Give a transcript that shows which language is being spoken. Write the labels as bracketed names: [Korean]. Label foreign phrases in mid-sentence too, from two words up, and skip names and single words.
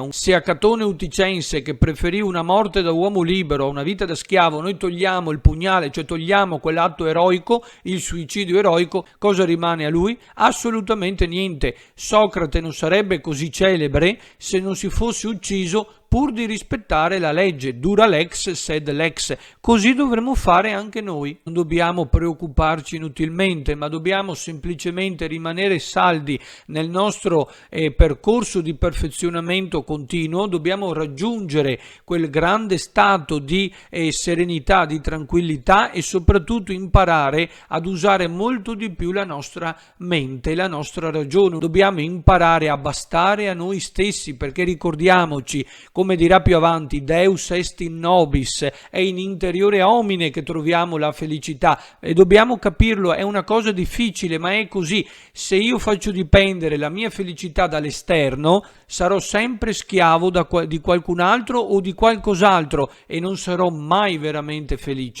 [Italian] Se a Catone Uticense, che preferì una morte da uomo libero a una vita da schiavo, noi togliamo il pugnale, cioè togliamo quell'atto eroico, il suicidio eroico, cosa rimane a lui? Assolutamente niente. Socrate non sarebbe così celebre se non si fosse ucciso pur di rispettare la legge. [Latin] Dura lex sed lex. [Italian] Così dovremmo fare anche noi. Non dobbiamo preoccuparci inutilmente, ma dobbiamo semplicemente rimanere saldi nel nostro percorso di perfezionamento continuo. Dobbiamo raggiungere quel grande stato di serenità, di tranquillità, e soprattutto imparare ad usare molto di più la nostra mente, la nostra ragione. Dobbiamo imparare a bastare a noi stessi, perché ricordiamoci, come dirà più avanti, [Latin] Deus est in nobis, [Italian] è [Latin] in interiore homine [Italian] che troviamo la felicità, e dobbiamo capirlo. È una cosa difficile, ma è così. Se io faccio dipendere la mia felicità dall'esterno, sarò sempre schiavo di qualcun altro o di qualcos'altro e non sarò mai veramente felice.